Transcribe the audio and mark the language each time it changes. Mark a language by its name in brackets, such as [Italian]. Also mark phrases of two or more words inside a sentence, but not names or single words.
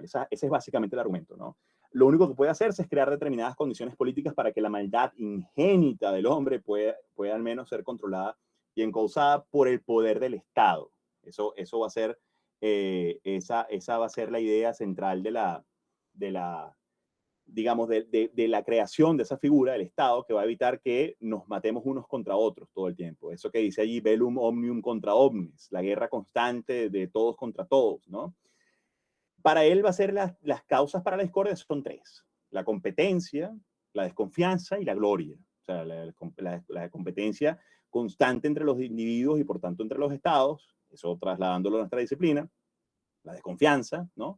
[Spanish] Ese es básicamente el argumento, ¿no? Lo único que puede hacerse es crear determinadas condiciones políticas para que la maldad ingénita del hombre pueda al menos ser controlada y encauzada por el poder del Estado. Eso va a ser, esa va a ser la idea central de la digamos, de la creación de esa figura del Estado que va a evitar que nos matemos unos contra otros todo el tiempo. Eso que dice allí, [Latin] bellum omnium contra omnes, [Spanish] la guerra constante de todos contra todos, ¿no? Para él va a ser las causas para la discordia son tres: la competencia, la desconfianza y la gloria. O sea, la competencia constante entre los individuos y por tanto entre los estados, eso trasladándolo a nuestra disciplina, la desconfianza, ¿no?